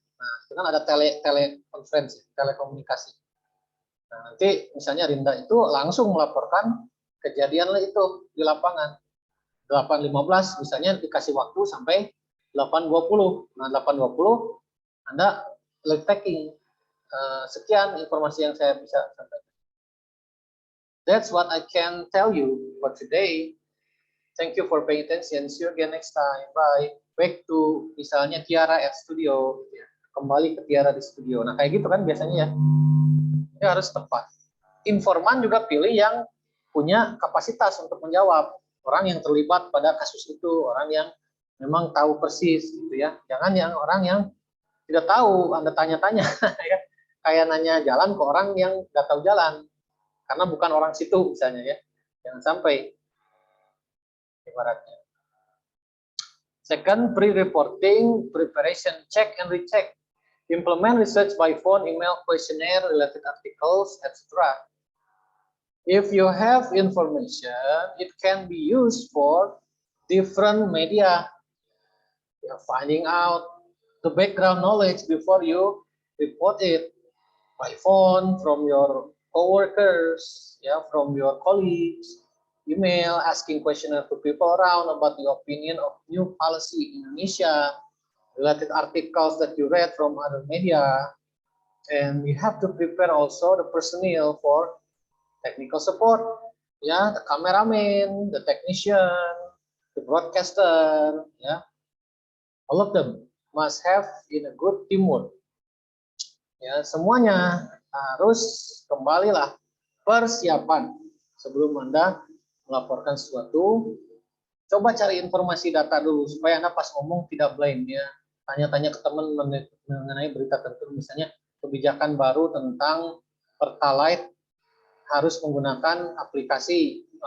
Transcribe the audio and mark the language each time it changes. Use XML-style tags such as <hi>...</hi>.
<id>Nah, itu kan ada telekonferensi, telekomunikasi. Nah, nanti misalnya Rinda itu langsung melaporkan kejadian itu di lapangan. 8.15 misalnya dikasih waktu sampai 8.20. Nah, 8.20 Anda live tracking. Sekian informasi yang saya bisa sampaikan.</id> <en>That's what I can tell you for today. Thank you for paying attention. See you again next time. Bye. Back to</en> <id>misalnya</id> <en>Tiara at studio.</en> <id>Kembali ke Tiara di studio. Nah, kayak gitu kan biasanya ya. Ini harus tepat. Informan juga pilih yang punya kapasitas untuk menjawab. Orang yang terlibat pada kasus itu, orang yang memang tahu persis gitu ya. Jangan yang orang yang tidak tahu, Anda tanya-tanya ya. Kayak nanya jalan ke orang yang nggak tahu jalan. Karena bukan orang situ misalnya ya. Jangan sampai ibaratnya.</id> <en>Second, pre-reporting, preparation, check and recheck. Implement research by phone, email, questionnaire, related articles, etc. If you have information, it can be used for different media. You're finding out the background knowledge before you report it by phone, from your coworkers, yeah, from your colleagues. email, asking questionnaire to people around about the opinion of new policy in Indonesia, related articles that you read from other media, and you have to prepare also the personnel for technical support, ya, the cameraman, the technician, the broadcaster, ya, all of them must have in a good teamwork.</en> <id>Ya, semuanya harus kembalilah persiapan sebelum Anda melaporkan sesuatu. Coba cari informasi data dulu supaya Anda pas ngomong tidak blind ya. Tanya-tanya ke teman mengenai berita tertentu, misalnya kebijakan baru tentang Pertalite harus menggunakan aplikasi.</id>